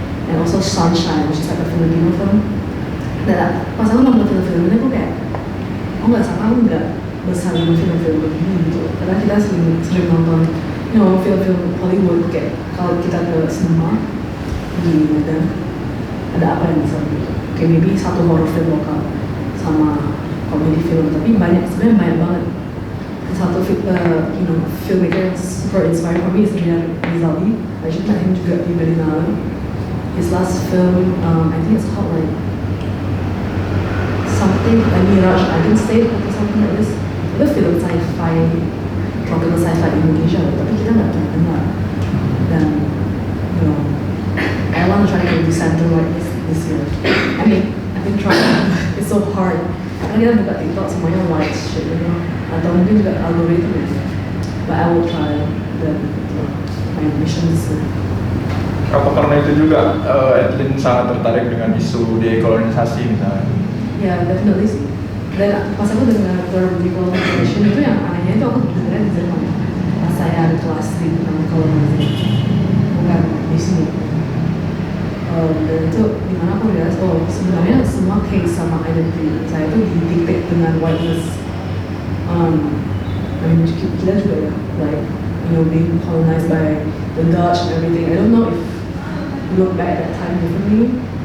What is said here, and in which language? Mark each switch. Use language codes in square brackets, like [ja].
[en] And also Sunshine, which is like a Filipino film. [id] Dan pas aku nonton film-film ini aku kayak nggak sama, aku nggak besar dengan film-film begini gitu. Karena kita sering nonton film-film Hollywood kayak kalau kita ke sinema di Medan ada apa yang bisa gitu. Kayak maybe satu horror film lokal sama komedi film, tapi sebenarnya banyak banget. [en] Satu filmmaker yang super inspiring for me is Rian Rizali. I just met him [id] juga di [en] Berlinale. His last film, I think it's called like something like Mirage Agent State atau something like this. [id] Itu film sci-fi, tropical sci-fi di Indonesia, tapi kita nggak pernah dengar. [en] Dan I want to try to decentralize this year. I mean, I've been trying. It's so hard. [id] Karena kita buka TikTok semuanya [en] white shit, you know. [id] Atau mungkin juga algoritma. [en] But I will try dan my mission is [id] Apa karena itu juga Edlin sangat tertarik dengan isu dekolonisasi misalnya? ya definitely sih. Dan pas aku dengar term decolonization itu yang anehnya itu aku dengarnya di Jerman. Pas saya ada kelas di tentang colonization, bukan di sini. Dan itu dimana aku realize, oh sebenarnya semua case sama identity saya itu didikte dengan whiteness. [en] I mean [id] kita juga ya, [en] like you know being colonized by the Dutch and everything. I don't know if you look back at that time differently.